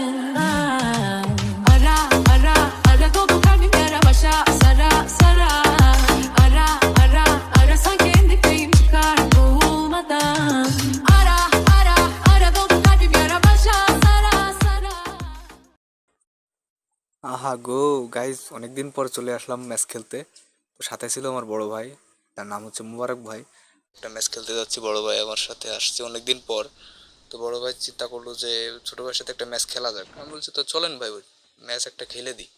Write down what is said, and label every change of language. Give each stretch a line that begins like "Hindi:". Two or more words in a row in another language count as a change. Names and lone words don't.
Turkish: Ara ara ara dolu kalbim yara başa sara sara. Ara ara arasan kendimdeyim çıkar boğulmadan. Ara ara ara dolu kalbim yara başa sara sara.
Bangla: আহা গো গাইজ, অনেকদিন পর চলে আসলাম ম্যাচ খেলতে। তো সাথে ছিল আমার বড় ভাই, তার নাম হচ্ছে মুবারক ভাই। একটা ম্যাচ খেলতে যাচ্ছি, বড় ভাই আমার সাথে আসছে অনেকদিন পর। তো বড় ভাই চিন্তা করলো যে ছোট ভাইয়ের সাথে একটা ম্যাচ খেলা যাক। আমি বলছি তো চলেন ভাই, ম্যাচ একটা খেলে দিই।